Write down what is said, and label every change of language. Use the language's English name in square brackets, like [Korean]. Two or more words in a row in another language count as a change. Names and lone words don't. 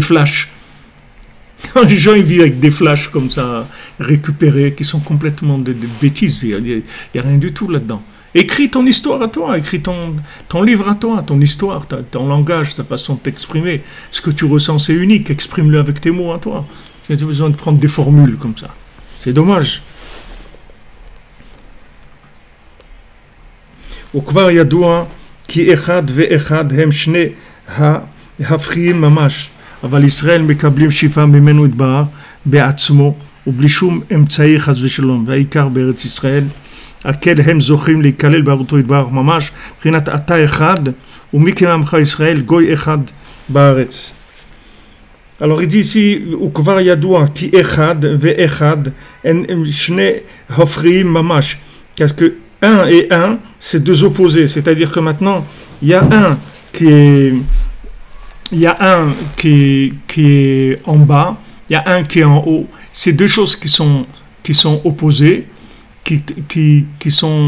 [French] Pourquoi répéter des flashs? Quand les gens ils vivent avec des flashs comme ça, récupérés, qui sont complètement de bêtises, il n'y a rien du tout là-dedans. Écris ton histoire à toi, écris ton livre à toi, ton histoire, ton langage, ta façon de t'exprimer. Ce que tu ressens, c'est unique, exprime-le avec tes mots à toi. Tu n'as pas besoin de prendre des formules comme ça. C'est dommage. [Hebrew] וכבר ידוע כי אחד ואחד הם שני ההפכים ממש, אבל ישראל מקבלים שיפה ממנו יתברך בעצמו ובלי שום אמצעי חס ושלום, והעיקר בארץ ישראל הקל הם זוכים להיכלל בארצו יתברך ממש מבחינת אתה אחד ומי כעמך ישראל גוי אחד בארץ. [French] Alors il dit ici, [Hebrew] וכבר ידוע כי אחד ואחד הם שני הפכים ממש, [French] parce que 1 et 1, c'est deux opposés. C'est-à-dire que maintenant, il y a un qui est en bas, il y a un qui est en haut. C'est deux choses qui sont opposées, qui sont...